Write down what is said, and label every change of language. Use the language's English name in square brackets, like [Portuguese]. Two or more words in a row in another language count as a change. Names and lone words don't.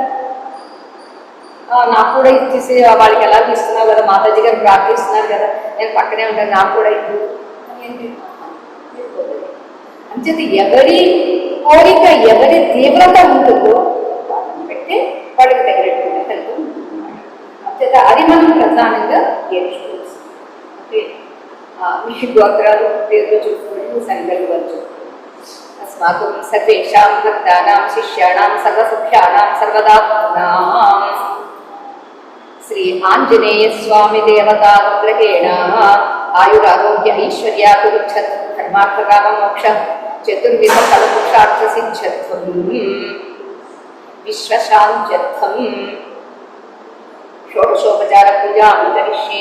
[Telugu] నాకు కూడా ఇచ్చేసి వాళ్ళకి ఎలా ఇస్తున్నావు కదా, మాతాజీ గారు ప్రార్థిస్తున్నారు కదా, నేను పక్కనే ఉంటాను, నాకు కూడా ఇద్దు ఏంటి అంచేత ఎవరి కోరిక, ఎవరి తీవ్రత ఉంటుందో వాళ్ళని పెట్టి వాళ్ళకి తగినటువంటి ఫలితం. అంచేత అది మనం ప్రధానంగా నేర్చుకోవచ్చు. మీ గోత్రాలు పేర్లు చూసుకుని సంకల్పవచ్చు. [Sanskrit] अस्माकं सर्वेषां भक्तानां शिष्याणां सर्वसुख्यानां सर्वदात्मनां श्री आञ्जनेय स्वामी देवतानुग्रहेण आयुरारोग्य ऐश्वर्याभिरुच्छत् धर्मार्थकाममोक्ष चतुर्विध फलपुरुषार्थसिद्ध्यर्थं विश्वशान्त्यर्थं षोडशोपचार पूजां करिष्ये.